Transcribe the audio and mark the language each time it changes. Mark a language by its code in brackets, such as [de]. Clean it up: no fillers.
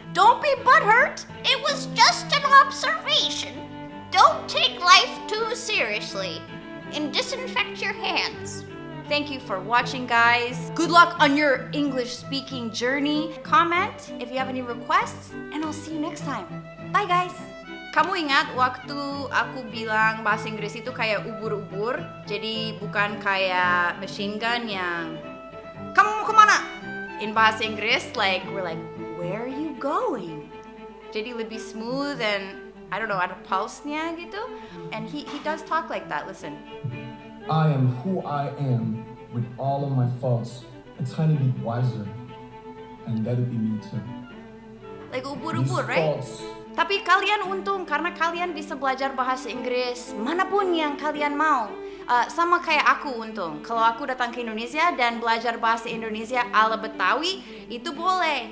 [en] Don't be butthurt. It was just an observation. Don't take life too seriously. And disinfect your hands. Thank you for watching, guys. Good luck on your English speaking journey. Comment if you have any requests, and I'll see you next time. Bye, guys. [id] Kamu ingat waktu aku bilang bahasa Inggris itu kayak ubur-ubur? Jadi bukan kayak machine gun yang kamu mau kemana? [en] In bahasa Inggris, like we're like, where are you going? [id] Jadi lebih smooth [en] and I don't know, [id] ada pulse-nya gitu. [en] And he does talk like that, listen. I am who I am with all of my faults, a tiny bit wiser, and let it be me too. Like ubur-ubur, right? [id] Tapi kalian untung karena kalian bisa belajar bahasa Inggris manapun yang kalian mau. Sama kayak aku untung. Kalau aku datang ke Indonesia dan belajar bahasa Indonesia ala Betawi, itu boleh.